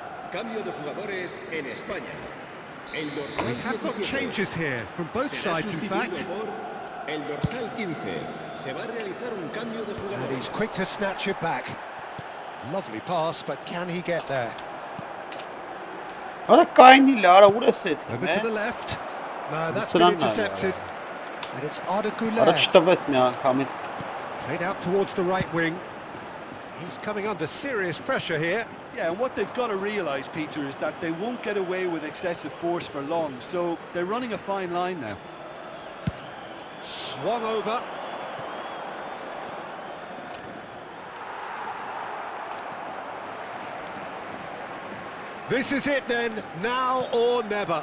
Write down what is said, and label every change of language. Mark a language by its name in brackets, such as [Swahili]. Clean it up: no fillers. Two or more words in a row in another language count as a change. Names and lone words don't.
[Spanish] Cambio de jugadores en España. El dorsal [English] We have got 17 changes here from both [Spanish] será [English] sides, in [Spanish] sustituido [English] fact. [Spanish] por el dorsal 15. Se va a realizar un cambio de [English] And [Spanish] jugadores. [English] he's quick to snatch it back. Lovely pass, but can he get there? [Armenian] Արա կայնի լարա ուր է սեթ [English] Over to the left. No, that's been [Armenian] Սրանն է, [English] intercepted. And it's Arda [Armenian] Արա [English] Güler. [Armenian] չտվեց մի անգամից [English] Played out towards the right wing. He's coming under serious pressure here. Yeah, and what they've got to realise, Peter, is that they won't get away with excessive force for long, so they're running a fine line now. Swung over. This is it then, now or never.